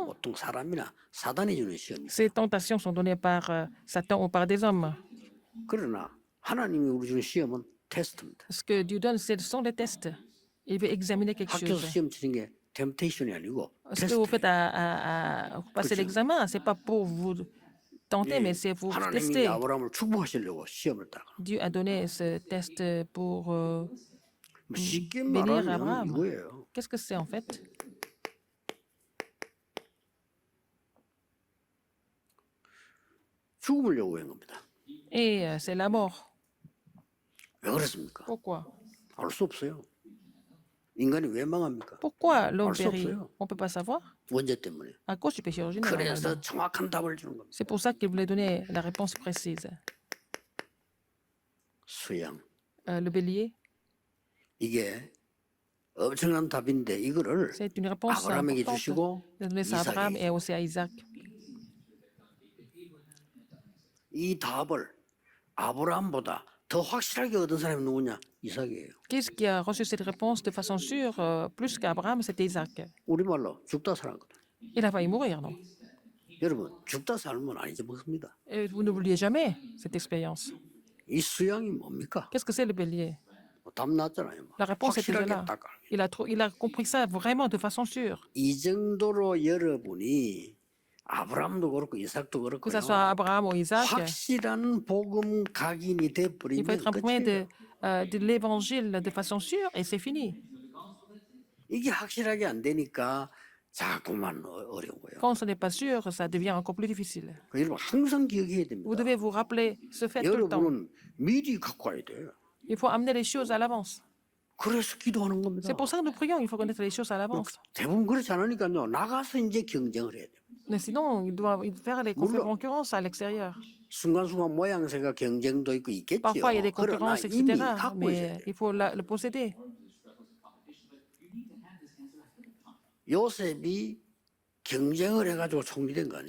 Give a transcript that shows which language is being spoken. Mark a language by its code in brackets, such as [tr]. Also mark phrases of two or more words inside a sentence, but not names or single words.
[ko] 이거는 보통 사람이나 사단이 주는 시험이에요. [fr] Ces tentations sont données par Satan ou par des hommes. [ko] 그러나 하나님이 우리 주는 시험은 테스트입니다. [fr] Ce que Dieu donne, ce sont des tests. Il veut examiner quelque [ko] 학교에서 [fr] chose. [ko] 시험 치는 게 temptation이 아니고 [fr] Ce que vous [ko] 테스트. [fr] faites à passer l'examen, ce n'est pas pour vous tenter, mais c'est pour [ko] 하나님이 [fr] tester. [ko] 아브라함을 축복하시려고 시험을 딱. [fr] Dieu a donné ce test pour [ko] 쉽게 [fr] bénir [ko] 말하면 [fr] Abraham. [ko] 이거예요. [fr] Qu'est-ce que c'est en fait? [ko] 죽음을 요구한 겁니다. [fr] Et c'est la mort. [ko] 왜 그렇습니까? [fr] Pourquoi? [ko] 알 수 없어요. 인간이 왜 망합니까? [fr] Pourquoi l'homme [ko] 수 [fr] périt? [ko] 없어요. [fr] On ne peut pas savoir. [ko] 원죄 때문에. [fr] À cause du péché originel. [ko] 그래서 [fr] normalement. [ko] 정확한 답을 주는 겁니다. [fr] C'est pour ça qu'il voulait donner la réponse précise. [ko] 수양. [fr] Le bélier, [ko] 이게 엄청난 답인데 이거를 [fr] c'est une réponse [ko] 아브라함에게 [fr] importante. [ko] 주시고 [fr] Il a donné ça à Abraham [ko] 이삭에게. [fr] et aussi à Isaac. [ko] 이 답을 아브라함보다 더 확실하게 얻은 사람이 누구냐? 이삭이에요. [fr] Qu'est-ce qui a reçu cette réponse de façon sûre, plus qu'Abraham, c'était Isaac. [ko] 우리말로 죽다 사는 거다. [fr] Il a failli mourir, non? [ko] 여러분 죽다 살면 안 잊어먹습니다. [fr] Et vous n'oubliez jamais cette expérience. [ko] 이 수양이 뭡니까? [fr] Qu'est-ce que c'est le bélier? [ko] 답 났잖아요. [fr] La réponse était déjà [ko] 확실하게 [fr] là. [ko] 딱 알게. [fr] Il a compris ça vraiment de façon sûre. [ko] 이 정도로 여러분이 아브라함도 그렇고 이삭도 [fr] Que [ko] 그렇고요. [fr] ce soit Abraham ou Isaac, [ko] 확실한 복음 각인이 [fr] il faut [ko] 돼버리면 [fr] être imprégné [ko] 끝이에요. [fr] de l'évangile de façon sûre et c'est fini. [ko] 이게 확실하게 안 되니까 자꾸만 어려운 거예요. [fr] Quand ce n'est pas sûr, ça devient encore plus difficile. [ko] 여러분 항상 기억해야 [fr] Vous [ko] 됩니다. [fr] devez vous rappeler ce fait tout le temps. [ko] 여러분은 미리 갖고 와야 돼요. [fr] Il faut amener les choses à l'avance. [ko] 그래서 기도하는 겁니다. [fr] C'est pour ça que nous prions, il faut connaître les choses à l'avance. [ko] 대부분 그렇지 않으니까요. 나가서 이제 경쟁을 해야 돼요. [fr] Mais sinon, il doit faire les concurrences à l'extérieur. [ko] 순간순간 모양새가 경쟁도 있고 있겠지요. [fr] Parfois, il y a des [ko] 그러나 [fr] concurrences, [ko] 이미 [fr] etc. [ko] 갖고 있어야 [fr] Mais [ko] 돼요. [fr] il faut le posséder. [ko] 요셉이 경쟁을 해가지고 총리된 거 아니에요.